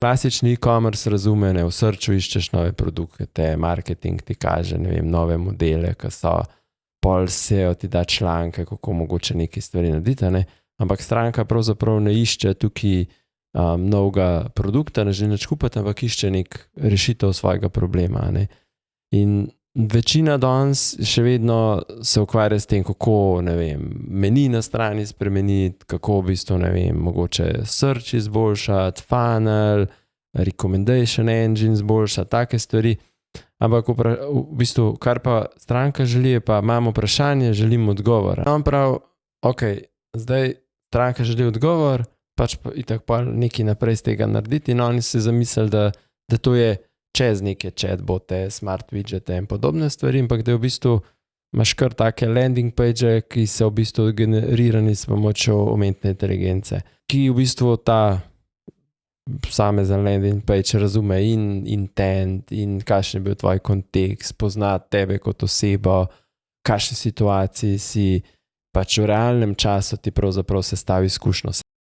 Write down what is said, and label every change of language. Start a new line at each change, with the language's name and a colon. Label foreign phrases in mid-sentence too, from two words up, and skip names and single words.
Slovenian: klasični e-commerce razume, ne, v srču iščeš nove produkte, marketing ti kaže, ne vem, nove modele, ki so, pol SEO ti da članke, kako mogoče neki stvari narediti, ne, ampak stranka pravzaprav ne išče tukaj novega produkta, ne želi nič kupiti, ampak išče nek rešitev svojega problema, ne. In večina danes še vedno se ukvarja s tem, kako, ne vem, meni na strani spremeniti, kako v bistvu, ne vem, mogoče search izboljšati,
English: funnel, recommendation engine
Slovenian: izboljšati, take stvari. Ampak v bistvu, kar pa stranka želi, je pa imamo vprašanje, želim odgovor. On pravi, ok, zdaj stranka želi odgovor, pač pa itak pa nekaj naprej z tega narediti in oni se zamislili, da to je čez neke chatbote, smart widgete in podobne stvari, ampak da je v bistvu imaš kar take
English: landing page,
Slovenian: ki so v bistvu generirani s pomočjo umetne inteligence, ki v bistvu ta same za
English: landing page
Slovenian: razume in intent in kakšen je bil tvoj kontekst, pozna tebe kot osebo, kakšne situaciji si, pač v realnem času ti pravzaprav sestavi izkušnjo.